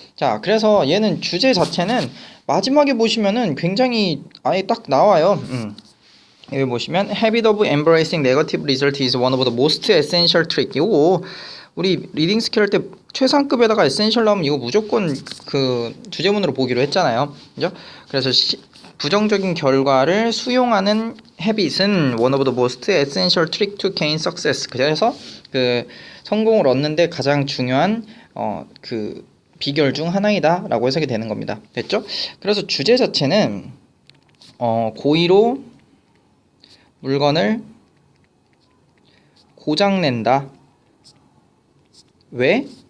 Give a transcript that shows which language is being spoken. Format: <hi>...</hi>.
<ko>자, 그래서 얘는 주제 자체는 마지막에 보시면은 굉장히 아예 딱 나와요. 여기 보시면</ko> <en>habit of embracing negative result is one of the most essential trick.</en> <ko>이거 우리 리딩 스킬 할 때 최상급에다가 에센셜 나오면 이거 무조건 그 주제문으로 보기로 했잖아요. 그죠? 그래서 부정적인 결과를 수용하는 habit은</ko> <en>one of the most essential trick to gain success.</en> <ko>그래서 그 성공을 얻는데 가장 중요한 그 비결 중 하나이다 라고 해석이 되는 겁니다. 됐죠? 그래서 주제 자체는 고의로 물건을 고장낸다. 왜?</ko>